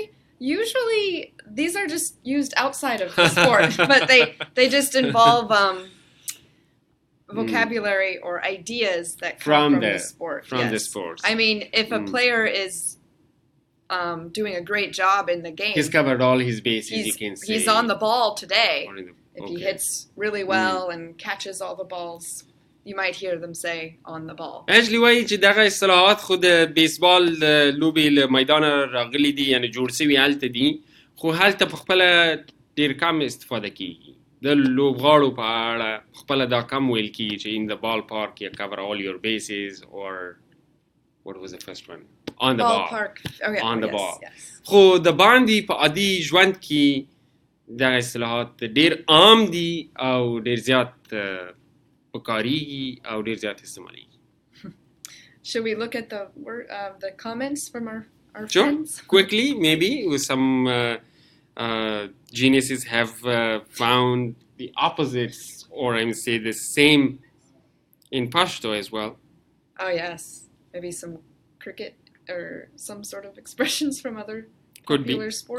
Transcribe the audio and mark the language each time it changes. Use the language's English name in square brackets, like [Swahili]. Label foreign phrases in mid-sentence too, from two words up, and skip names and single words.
[English] Usually these are just used outside of the sport, but they just involve vocabulary or ideas that come from the sport. From the sports. I mean, if a player is doing a great job in the game, he's covered all his bases, you can say. He's on the ball today. If he hits really well and catches all the balls, you might hear them say on the ball. [Pashto] actually وایي چې دغه اصطلاحات خو د بیسبال لوبې له میدانه راغلي دي، یعنی جوړ شوي هلته دي، خو هلته په خپله ډېر کم استفاده کیږي. د لوبغاړو په اړه خپله دا کم ویل کیږي چې [English] in the ballpark you cover all your bases or what was the first one? On the ballpark. ball. On the ball. Yes. [Pashto] خو د باندې په عادي ژوند کې دغه اصطلاحات ډېر عام دي او ډېر زیات پکارېږي او ډېر زیات استعمالېږي. [English] Should we look at the comments from our sure. friends? Quickly, maybe with some geniuses have found the opposites, or I would say the same in Pashto as well. Oh yes, maybe some cricket or some sort of expressions from other popular sports.